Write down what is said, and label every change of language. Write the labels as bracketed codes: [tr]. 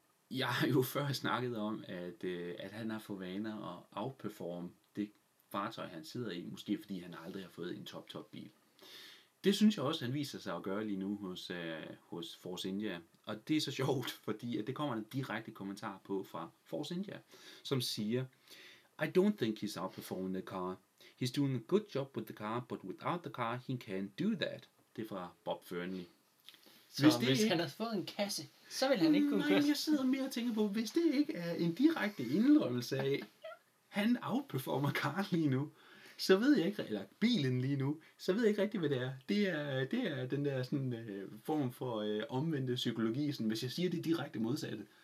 [da] Jeg har jo før snakket om, at han har fået vaner at outperforme det fartøj, han sidder i, måske fordi han aldrig har fået en top bil. Det synes jeg også, han viser sig at gøre lige nu hos Force India. Og det er så sjovt, fordi at det kommer en direkte kommentar på fra Force India, som siger, [en] I don't think he's outperforming the car. He's doing a good job with the car, but without the car, he can't do that. [da] Det er fra Bob Fernley. Så hvis han har fået en kasse, så vil han ikke kunne køre. Nej, jeg sidder mere og tænker på, hvis det ikke er en direkte indrømmelse af, han outperformer Carl lige nu, så ved jeg ikke, eller bilen lige nu, så ved jeg ikke rigtigt, hvad det er. Det er den der sådan, form for omvendte psykologi, sådan, hvis jeg siger det direkte modsatte.